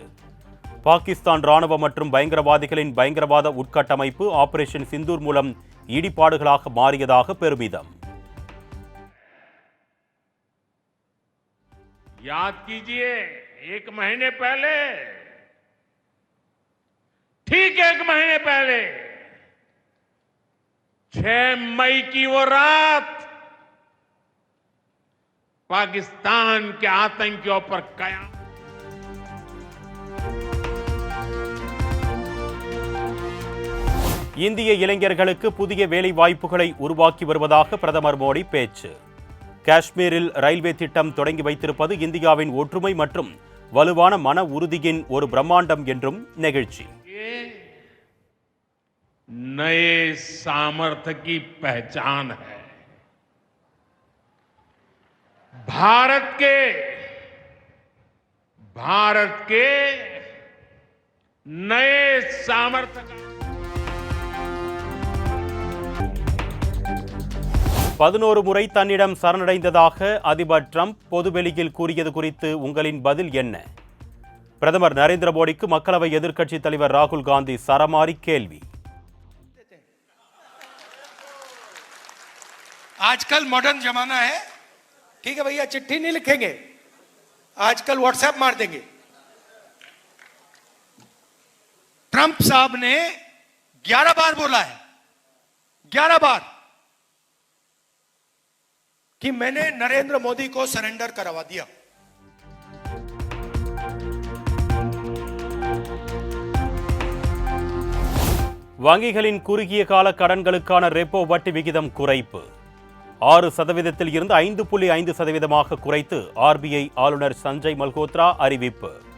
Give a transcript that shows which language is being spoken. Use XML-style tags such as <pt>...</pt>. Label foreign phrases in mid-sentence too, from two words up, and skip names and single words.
<ta>பாகிஸ்தான் ராணுவ மற்றும் பயங்கரவாதிகளின் பயங்கரவாத உட்கட்டமைப்பு ஆபரேஷன் சிந்தூர் மூலம் இடிபாடுகளாக மாறியதாக பெருமிதம்.</ta> <hi>याद कीजिए, एक महीने पहले, ठीक एक महीने पहले 6 मई की वो रात पाकिस्तान के आतंकियों पर कयाम.</hi> <ta>இந்திய இளைஞர்களுக்கு புதிய வேலை வாய்ப்புகளை உருவாக்கி வருவதாக பிரதமர் மோடி பேச்சு. காஷ்மீரில் ரயில்வே திட்டம் தொடங்கி வைத்திருப்பது இந்தியாவின் ஒற்றுமை மற்றும் வலுவான மன உறுதியின் ஒரு பிரம்மாண்டம் என்றும் நெகிழ்ச்சி.</ta> <hi>नए सामर्थ्य की पहचान है. भारत के नए सामर्थ्य का</hi> <ta>11 முறை தன்னிடம் சரணடைந்ததாக அதிபர் ட்ரம்ப் பொதுவெளியில் கூறியது குறித்து உங்களின் பதில் என்ன? பிரதமர் நரேந்திர மோடிக்கு மக்களவை எதிர்க்கட்சித் தலைவர் ராகுல் காந்தி சரமாரி கேள்வி.</ta> <hi>आजकल मॉडर्न जमाना है. ठीक है भैया, चिट्ठी नहीं लिखेंगे, आजकल व्हाट्सएप मार देंगे. ट्रंप साहब ने 11 बार बोला है, 11 बार कि मैंने नरेंद्र मोदी को सरेंडर करवा दिया.</hi> <ta>வங்கிகளின் குறுகிய கால கடன்களுக்கான ரெப்போ வட்டி விகிதம் குறைப்பு 6% இருந்து 5.5% குறைத்து ஆர்பிஐ ஆளுநர் சஞ்சய் மல்ஹோத்ரா அறிவிப்பு.</ta>